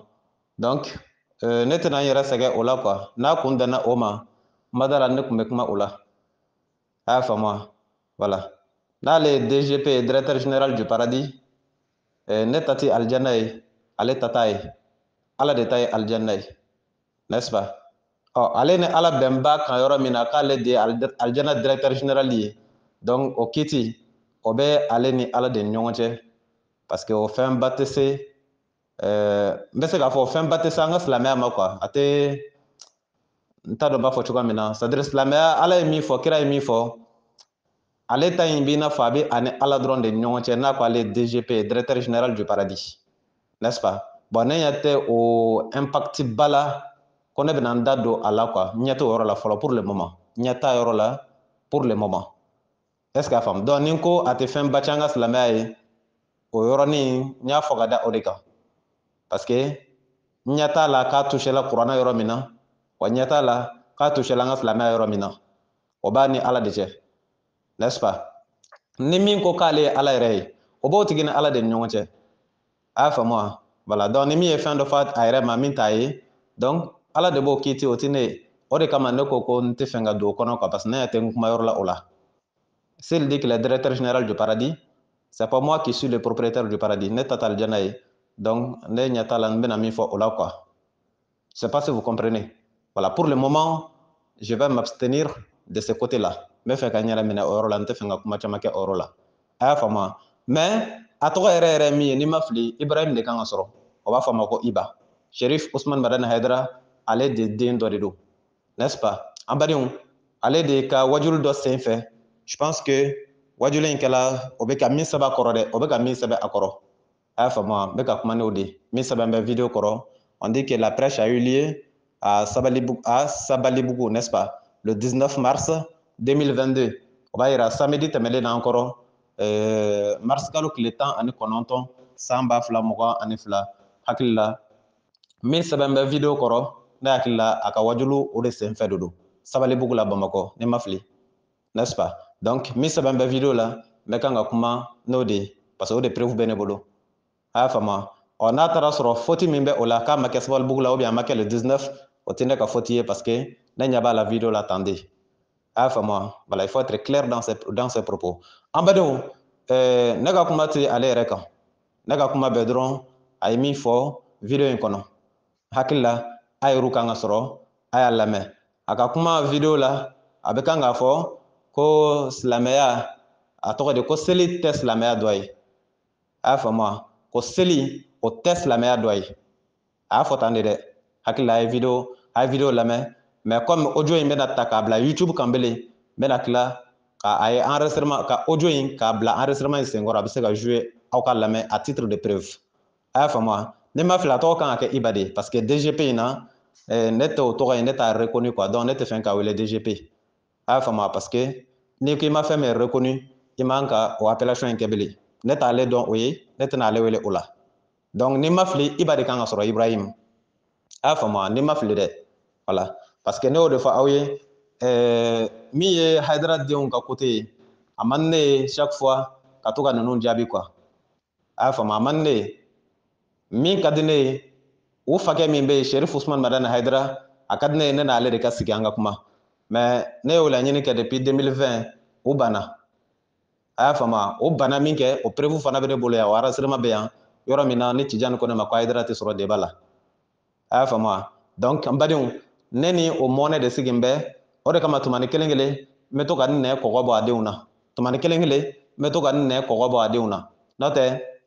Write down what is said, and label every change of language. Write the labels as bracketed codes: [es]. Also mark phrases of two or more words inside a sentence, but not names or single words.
[bm] Donc ne tɛna n yɛrɛ sɛgɛ o la quoi. N'a kun danna o ma, n ma da la ne kun bɛ kuma o la. A y'a faamu. Voilà. N'ale ye DGP ye, [fr] directeur général du paradis, [bm] ne ta tɛ alijanna ye, ale ta t'a ye. Ala de ta ye alijanna ye, [fr] n'est-ce pas? [bm] Ale ni Ala bɛn b'a kan yɔrɔ min na k'ale de ye alijanna directeur général ye, donc o kiti o bɛ ale ni Ala de ni ɲɔgɔn cɛ, [fr] parce que [bm] o fɛnba tɛ se, n bɛ se k'a fɔ fɛnba tɛ se an ka silamɛya ma quoi. A tɛ, n t'a dɔn n b'a fɔ cogoya min na, [fr] c'est à dire [bm] silamɛya, Ala ye min fɔ, kira ye min fɔ, ale ta in b'i n'a fɔ a bɛ ani Ala dɔrɔn de ni ɲɔgɔn cɛ, n'a ko ale ye DGP, [fr] directeur général du paradis, n'est-ce pas? [bm] Bon, ne ɲɛ tɛ o impact ba la ko ne bɛna n da don a la quoi. N ɲɛ t'o yɔrɔ la fɔlɔ [fr] pour le moment. [bm] N ɲɛ t'a yɔrɔ la [fr] pour le moment. Est-ce que [bm] a faamu? Donc ni n ko a tɛ fɛnba cɛ an ka silamɛya ye, o yɔrɔnin n y'a fɔ ka da o de kan. [fr] Parce que [bm] n ɲɛ t'a la k'a touchera kuranɛ yɔrɔ min na, wa n ɲɛ t'a la k'a touchera an ka silamɛya yɔrɔ min na. O b'a ni Ala de cɛ, [fr] n'est-ce pas? [bm] Ni min ko k'ale ye Ala yɛrɛ ye, o b'o tigi ni Ala de ni ɲɔgɔn cɛ. A y'a faamu wa? Voilà. Donc ni min ye fɛn dɔ fɔ a yɛrɛ ma min t'a ye, donc Ala de b'o kiti, o tɛ ne ye. O de kama ne ko ko n tɛ fɛn ka don o kɔnɔ quoi, [fr] parce que [bm] ne ɲɛ tɛ n kuma yɔrɔ la o la. [fr] S'il dit qu'il est directeur général du paradis, c'est pas moi qui suis le propriétaire du paradis. [bm] Ne ta tɛ alijanna ye. Donc ne ɲɛ t'a la n bɛna min fɔ o la quoi. [fr] Je sais pas si vous comprenez. Voilà. Pour le moment, je vais m'abstenir de ce côté-là. [bm] N bɛ fɛ ka n yɛrɛ minɛ o yɔrɔ la, n tɛ fɛ ka kuma caman kɛ o yɔrɔ la. A y'a faamu wa? Mais a tɔgɔ yɛrɛ yɛrɛ min ye, n'i ma fili, Ibrahim de kan ka sɔrɔ. O b'a fɔ a ma ko IBA. Sherif Usman Madani Hayidara, ale de den dɔ de don, [fr] n'est-ce pas? [bm] An badenw, ale de ka wajulu dɔ sen fɛ. [fr] Je pense que [bm] wajulu in kɛla, o bɛ ka min sɛbɛn a kɔrɔ dɛ, o bɛ ka min sɛbɛn a kɔrɔ. A y'a faamu wa? N bɛ ka kuma n'o de ye. Min sɛbɛn bɛ vidéo kɔrɔ. [fr] On dit que la prêche a eu lieu à Sabalibugu, n'est-ce pas? Le 19 mars 2022. [bm] O b'a yira samedi tɛmɛlen na an kɔrɔ, mars kalo tile 19 san 2022. Hakili la min sɛbɛn bɛ vidéo kɔrɔ, ne hakili la a ka wajulu o de sen fɛ de don. Sabalibugu la Bamakɔ, ne ma fili. [fr] n'est-ce pas? [bm] Donc mi sɛbɛn bɛ vidéo la mɛ kan ka kuma n'o de [fr] parce que [bm] o de preuve bɛ ne bolo a y'a faamu n'a taara sɔrɔ faute min bɛ o la k'a ma kɛ sabalibugu la [fr] ou bien [bm] a ma kɛ le 19 o tɛ ne ka faute ye [fr] parce que [bm] ne ɲɛ b'a la vidéo la tan de a y'a faamu voilà [fr] il faut être clair dans ses propos [bm] an badenw ne ka kuma tɛ ale yɛrɛ kan ne ka kuma bɛ dɔrɔn a ye min fɔ vidéo in kɔnɔ hakili la a yɛrɛw kan ka sɔrɔ a y'a lamɛn a ka kuma vidéo la a bɛ kan k'a fɔ ko silamɛya a tɔgɔ de ko seli tɛ silamɛya dɔ ye a y'a faamu ko seli o tɛ silamɛya dɔ ye a y'a fɔ tan de dɛ hakili la a ye vidéo lamɛn [fr] mais comme [bm] audio in bɛna ta k'a bila YouTube kan bilen n bɛna tila ka ye enregistrement ka audio in k'a bila enregistrement in senkɔrɔ a bɛ se ka jouer aw ka lamɛn [fr] à titre de preuve [bm] a y'a faamu ne ma fili a tɔgɔ kan ka kɛ Iba de ye [fr] parce que [bm] DGP in na ne tɛ o tɔgɔ in ne t'a reconnu quoi donc ne tɛ fɛn k'a wele DGP a y'a faamu [fr] parce que [bm] n'i ko i ma fɛn min reconnu i man ka o appellation in kɛ bilen ne t'ale dɔn o ye ne tɛna ale wele o la donc ni ma fili Iba de kan ka sɔrɔ Ibrahim a y'a faamu ni ma fili dɛ voilà [fr] parce que [bm] ne y'o de fɔ aw ye min ye Hayidara denw ka côté ye a man ne ye [fr] chaque fois [bm] ka to ka ninnu jaabi quoi a y'a faamu a man ne ye min ka di ne ye u fakɛ min bɛ yen Sherif Usman Madani Hayidara a ka di ne ye ne n'ale de ka sigi an ka kuma mais ne y'o laɲini kɛ depuis 2020 o banna a y'a faamu o banna min kɛ o preuve fana bɛ ne bolo yan o enregistrement bɛ yan yɔrɔ min na ni Tijani ko ne ma ko Hayidara tɛ sɔrɔ débat la a y'a faamu donc n badenw ne ni o mɔnɛ de sigi n bɛ o de kama tumani kelen kelen n bɛ to ka n nɛ kɔgɔ bɔ a denw na tumani kelen kelen n bɛ to ka n nɛ kɔgɔ bɔ a denw na n'o tɛ